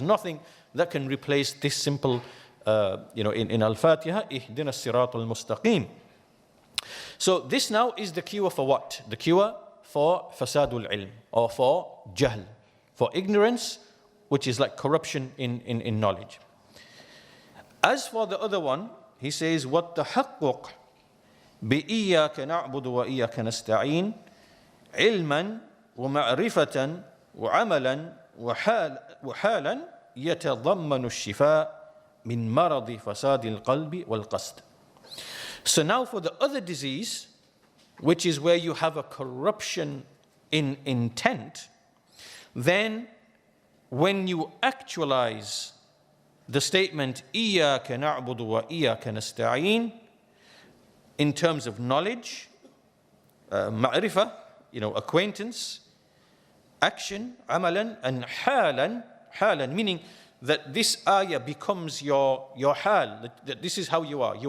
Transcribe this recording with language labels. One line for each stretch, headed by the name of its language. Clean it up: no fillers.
English: There's nothing that can replace this simple, in Al-Fatihah, Ihdina as-sirat al-mustaqim. So this now is the cure for what? The cure for fasadul ilm, or for jahl, for ignorance, which is like corruption in knowledge. As for the other one, he says,
Arabic: وَالتَّحَقُّقْ بِإِيَّاكَ نَعْبُدُ وَإِيَّاكَ نَسْتَعِينَ عِلْمًا وَمَعْرِفَةً وَعَمَلًا وَحَالًا يَتَضَمَّنُ الشِّفَاء مِنْ مَرَضِ فَسَادِ الْقَلْبِ وَالْقَصْدِ.
English: So now for the other disease, which is where you have a corruption in intent, then when you actualize the statement
Arabic: إِيَّاكَ نَعْبُدُ وَإِيَّاكَ نَسْتَعِينَ
English: in terms of knowledge, ma'rifah, acquaintance, action, amalan, and halan, meaning that this ayah becomes your hal, that this is how you are.